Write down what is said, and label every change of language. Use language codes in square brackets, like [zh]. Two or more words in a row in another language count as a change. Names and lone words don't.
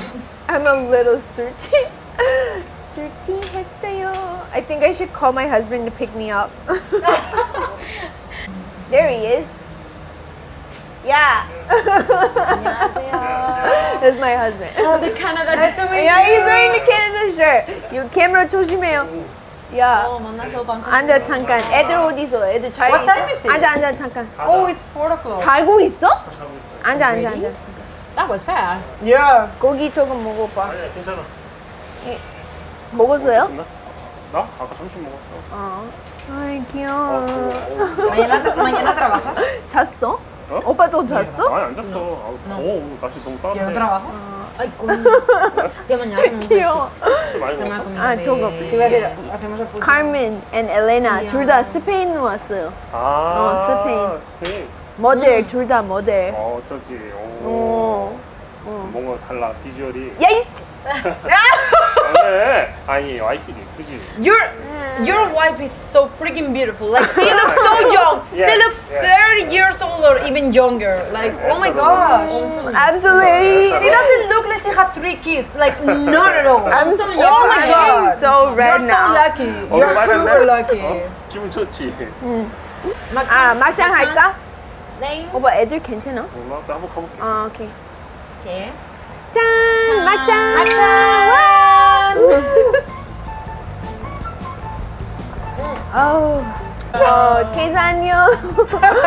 [en] I'm a little searchy. 했대요. I think I should call my husband to pick me up. There he is. Yeah. That's my husband. The Canada. Yeah, he's wearing the Canada shirt. You camera 조심해요. Yeah. [ko] 만나서 방금. 앉아 잠깐. 애들 어디 있어? 애들 잘 [en] What [ko] 있어? [en] time is it? [ko] 앉아 잠깐. [en] Oh, it's 4 o'clock. [ko] 자고 있어? 앉아. [en] That was fast. Yeah. [ko] 고기 조금 먹어봐. 아니야, 괜찮아. 먹었어요? 됐나? 나? 아까 점심 먹었어. 아이 귀여워. [es] Mañana trabajas. [ko] 잤어? 어? 오빠 또 잤어? 아니, 안 잤어. 더워. 오늘 날씨 너무 [es] Yo [ko] 따뜻해. [es] trabajo. Ay, coño. Ya mañana comemos [ko] 귀여워. 술 많이 [es] Tomar [ko] 먹었어. [es] comida de- [ko] 조금. [es] Te voy a decir, hacemos el pulso. [en] Carmen and Elena [ko] 둘 다 스페인 왔어요. 아, 스페인. 스페인. 모델 둘 다 모델. 어쩌지. 오. 어. 뭔가 달라, 비주얼이. 야 이. 네. 아니, 와이프도 예쁘지. [en] Your wife is so freaking beautiful. Like she looks so young. Yeah, She looks yeah. 30 years old or even younger. Like oh my gosh. Absolutely. She doesn't look like she had 3 kids. Like not at all. I'm so so, young. Oh my I'm god. so red You're now. so lucky. [ko] 어, [en] You're [ko] 맞았네? [en] super lucky. [ko] 어? 기분 좋지. 아 막장 할까? 네. 오빠 애들 괜찮아? 몰라, 나 한번 가볼게. 아 오케이. 오케이. 짠 막장. 어우. 계산요.